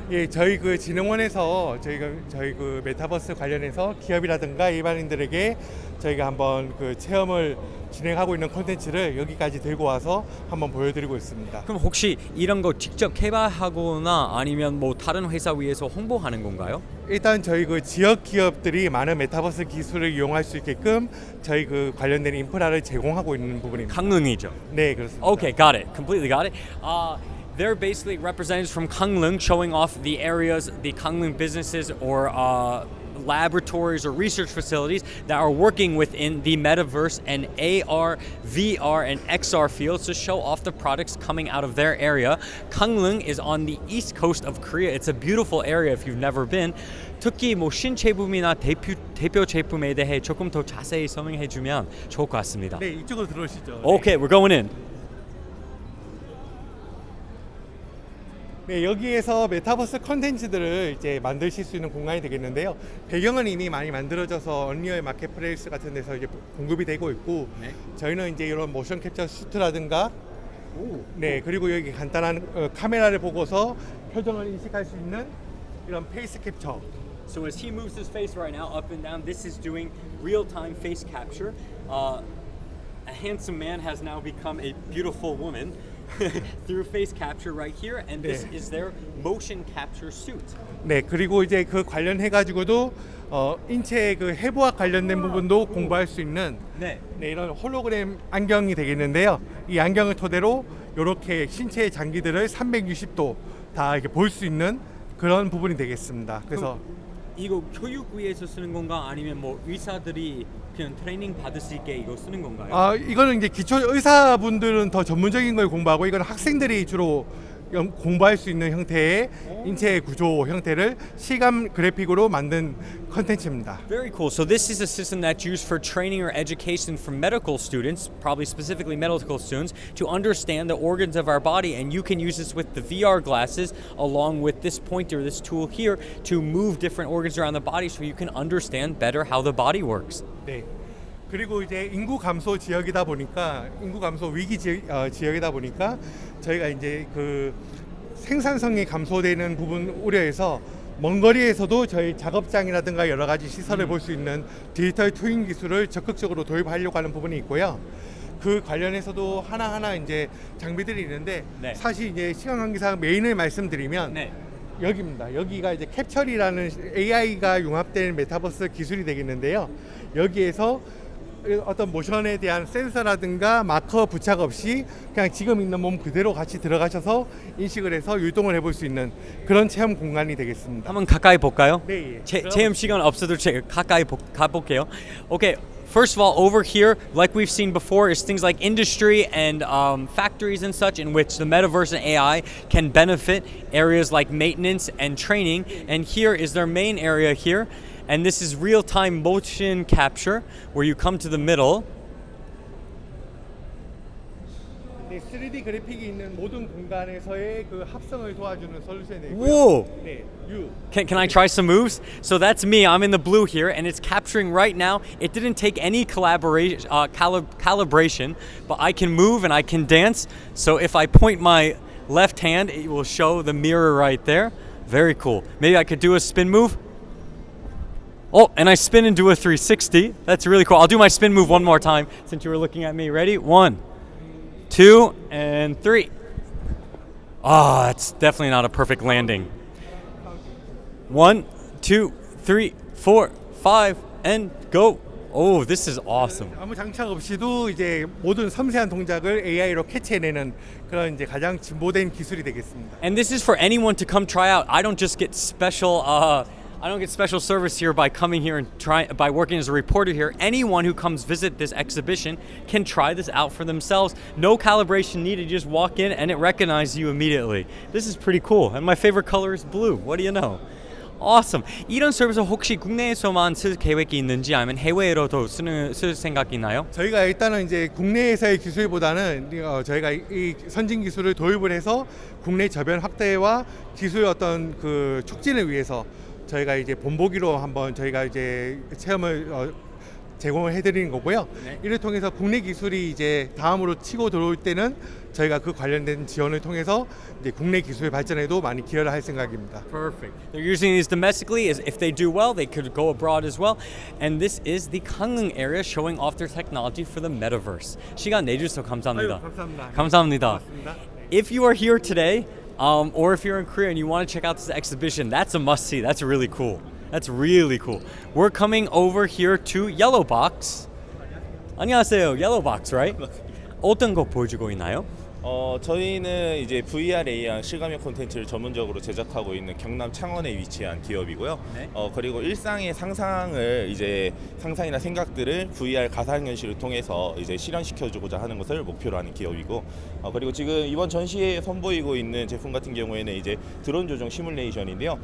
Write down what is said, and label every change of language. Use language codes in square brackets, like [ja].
[ko] 예, 저희 그 진흥원에서 저희 그 메타버스 관련해서 기업이라든가 일반인들에게 저희가 한번 그 체험을 진행하고 있는 콘텐츠를 여기까지 들고 와서 한번 보여드리고 있습니다. 그럼 혹시 이런 거 직접 개발하거나 아니면 뭐 다른 회사 위해서 홍보하는 건가요? 일단 저희 그 지역 기업들이 많은 메타버스 기술을 이용할 수 있게끔 저희 그 관련된 인프라를 제공하고 있는 부분입니다. 강릉이죠. 네, 그렇습니다. [en] Okay, got it. Completely got it. They're basically representatives from Gangneung showing off the areas, the Gangneung businesses or laboratories or research facilities that are working within the metaverse and AR, VR, and XR fields to show off the products coming out of their area. Gangneung is on the east coast of Korea. It's a beautiful area if you've never been. [ko] 특히 뭐 신제품이나 대표 제품에 대해 조금 더 자세히 설명해 주면 좋을 것 같습니다. 네, 이쪽으로 들어오시죠. [en] Okay, we're going in. [ko] 네, 여기에서 메타버스 컨텐츠들을 이제 만드실 수 있는 공간이 되겠는데요. 배경은 이미 많이 만들어져서 언리얼 마켓플레이스 같은 데서 이제 공급이 되고 있고, 네. 저희는 이제 이런 모션 캡처 슈트라든가, 네, 그리고 여기 간단한 카메라를 보고서 표정을 인식할 수 있는 이런 페이스 캡처, [en] So as he moves his face right now up and down, this is doing real-time face capture. A handsome man has now become a beautiful woman through face capture right here, and this is their motion capture suit. [ko] 네, 그리고 이제 그 관련해 가지고도 인체 그 해부학 관련된 부분도 공부할 수 있는 네. 이런 홀로그램 안경이 되겠는데요. 이 안경을 토대로 이렇게 신체의 장기들을 360도 다 이렇게 볼 수 있는 그런 부분이 되겠습니다. 그래서 이거 교육 위해서 쓰는 건가 아니면 뭐 의사들이 그냥 트레이닝 받을 수 있게 이거 쓰는 건가요? 이거는 이제 기초 의사분들은 더 전문적인 걸 공부하고 이건 학생들이 주로 공부할 수 있는 형태의 인체 구조 형태를 시감 그래픽으로 만든 컨텐츠입니다. [en] Very cool. So this is a system that's used for training or education for medical students, probably specifically medical students, to understand the organs of our body. And you can use this with the VR glasses along with this pointer, this tool here, to move different organs around the body so you can understand better how the body works. [ko] 네. 그리고 이제 인구 감소 지역이다 보니까 인구 감소 위기 지역이다 보니까 저희가 이제 그 생산성이 감소되는 부분 우려해서 먼 거리에서도 저희 작업장이라든가 여러 가지 시설을 볼 수 있는 디지털 트윈 기술을 적극적으로 도입하려고 하는 부분이 있고요. 그 관련해서도 하나하나 이제 장비들이 있는데 네. 사실 이제 시간 관계상 메인을 말씀드리면 네. 여기입니다. 여기가 이제 캡처리라는 AI가 융합된 메타버스 기술이 되겠는데요. 여기에서 어떤 모션에 대한 센서라든가 마커 부착 없이 그냥 지금 있는 몸 그대로 같이 들어가셔서 인식을 해서 유동을 해볼 수 있는 그런 체험 공간이 되겠습니다. 한번 가까이 볼까요? 네. 체험 시간 없어도 가까이 가볼게요. [en] Okay. First of all, over here, like we've seen before, is things like industry and factories and such, in which the metaverse and AI can benefit areas like maintenance and training. And here is their main area here. And this is real-time motion capture, where you come to the middle. [ko] 네, 3D 그래픽이 있는 모든 공간에서의 그 합성을 도와주는 솔루션이 되고요. [en] Whoa! [ko] 네, [en] Can I try some moves? So that's me. I'm in the blue here, and it's capturing right now. It didn't take any calibration, but I can move and I can dance. So if I point my left hand, it will show the mirror right there. Very cool. Maybe I could do a spin move. Oh, and I spin and do a 360. That's really cool. I'll do my spin move one more time since you were looking at me. Ready? 1, 2, and 3. Ah, it's definitely not a perfect landing. 1, 2, 3, 4, 5, and go. Oh, this is awesome. [ko] 아무 장착 없이도 이제 모든 섬세한 동작을 AI로 캐치해내는 그런 이제 가장 진보된 기술이 되겠습니다. [en] And this is for anyone to come try out. I don't just get special. I don't get special service here by coming here and by working as a reporter here. Anyone who comes visit this exhibition can try this out for themselves. No calibration needed. You just walk in and it recognizes you immediately. This is pretty cool. And my favorite color is blue. What do you know? Awesome. [ko] 이런 서비스 혹시 국내에서만 쓸 계획이 있는지 아니면 해외로도 쓸 생각이 있나요? 저희가 일단은 이제 국내에서의 기술보다는 저희가 이 선진 기술을 도입을 해서 국내 저변 확대와 기술 어떤 그 촉진을 위해서 저희가 이제 본보기로 한번 저희가 이제 체험을 제공을 해드리는 거고요. 네. 이를 통해서 국내 기술이 이제 다음으로 치고 들어올 때는 저희가 그 관련된 지원을 통해서 이제 국내 기술 발전에도 많이 기여를 할 생각입니다. [en] Perfect. They're using these domestically. As if they do well, they could go abroad as well. And this is the 강릉 area showing off their technology for the metaverse. [ko] 시간 내주셔서 감사합니다. 감사합니다. 감사합니다. 고맙습니다. [en] If you are here today, or if you're in Korea and you want to check out this exhibition, that's a must-see. That's really cool. That's really cool. We're coming over here to Yellow Box. [ko] 안녕하세요. [en] Yellow Box, right? [ko] 어떤 거 보여주고 있나요? 저희는 이제 VR, AR 실감형 콘텐츠를 전문적으로 제작하고 있는 경남 창원에 위치한 기업이고요. 네. 그리고 일상의 상상이나 생각들을 VR 가상현실을 통해서 이제 실현시켜주고자 하는 것을 목표로 하는 기업이고, 그리고 지금 이번 전시회에 선보이고 있는 제품 같은 경우에는 이제 드론 조종 시뮬레이션인데요.